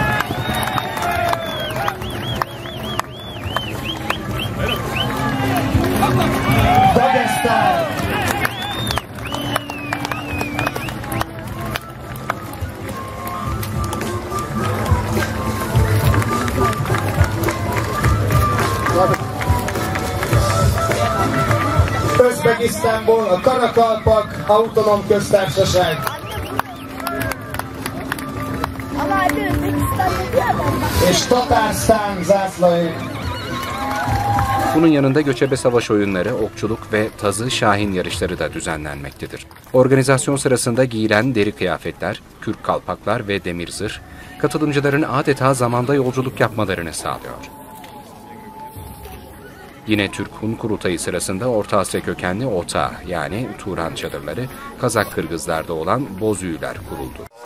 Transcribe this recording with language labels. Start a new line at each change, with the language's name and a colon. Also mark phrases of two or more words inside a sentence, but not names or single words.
Hungarian: Dagestán, Özbekisztánból a Karakalpak Autonóm Köztársaság. És Tatárstán zászlói.
Turkish: Bunun yanında göçebe savaş oyunları, okçuluk ve tazı şahin yarışları da düzenlenmektedir. Organizasyon sırasında giyilen deri kıyafetler, kürk kalpaklar ve demir zırh, katılımcıların adeta zamanda yolculuk yapmalarını sağlıyor. Yine Türk Hun Kurultayı sırasında Orta Asya kökenli Ota yani Turan çadırları, Kazak Kırgızlarda olan Bozüyüler kuruldu.